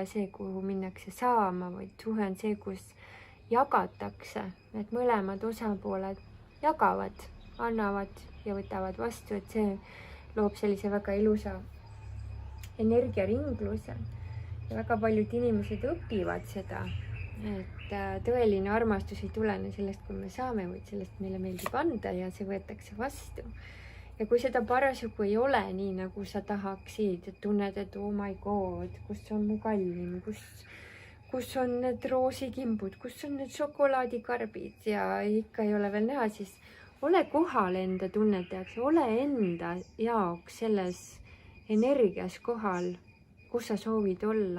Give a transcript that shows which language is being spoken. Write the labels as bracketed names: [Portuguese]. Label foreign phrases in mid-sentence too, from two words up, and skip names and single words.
[Estonian] see, kuhu minnakse saama, vaid suhe on see, kus jagatakse, et mõlemad osapooled jagavad, annavad ja võtavad vastu, et see loob sellise väga ilusa energiaringluse ja väga paljud inimesed õpivad seda, et tõeline armastus ei tulene sellest, kui me saame, vaid sellest meile meeldib anda ja see võetakse vastu. Ja kui seda parasjagu ei ole nii, nagu sa tahaksid, et tunned, et [English] oh my god, [Estonian] kus on mu kallim, kus on need roosikimbud, kus on need šokolaadikarbid ja ikka ei ole veel näha, siis ole kohal enda tunnete jaoks, ole enda jaoks selles energias kohal, kus sa soovid olla.